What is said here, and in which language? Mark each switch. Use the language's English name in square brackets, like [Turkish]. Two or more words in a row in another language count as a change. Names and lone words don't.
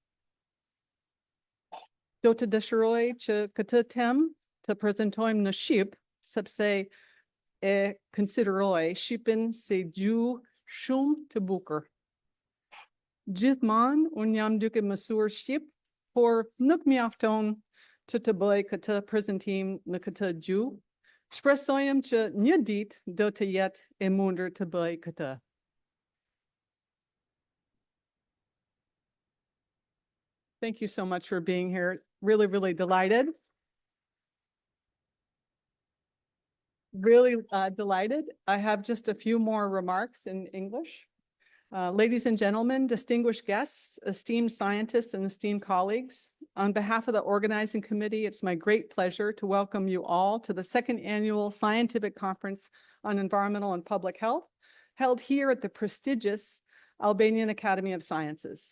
[Albanian] Do të dëshiroj që këtë temë të prezantojmë në shqip, sepse e konsideroj shqipen si gjuhë shumë të bukur. Gjithmonë unë jam duke mësuar shqip, por nuk mjafton që të bëj këtë prezantim në këtë gjuhë. Shpresojmë që një ditë do të jetë e mundur të bëj këtë. [English] Thank you so much for being here. Really, really delighted. Really delighted. I have just a few more remarks in English. Ladies and gentlemen, distinguished guests, esteemed scientists, and esteemed colleagues, on behalf of the organizing committee, it's my great pleasure to welcome you all to the second annual Scientific Conference on Environmental and Public Health, held here at the prestigious Albanian Academy of Sciences.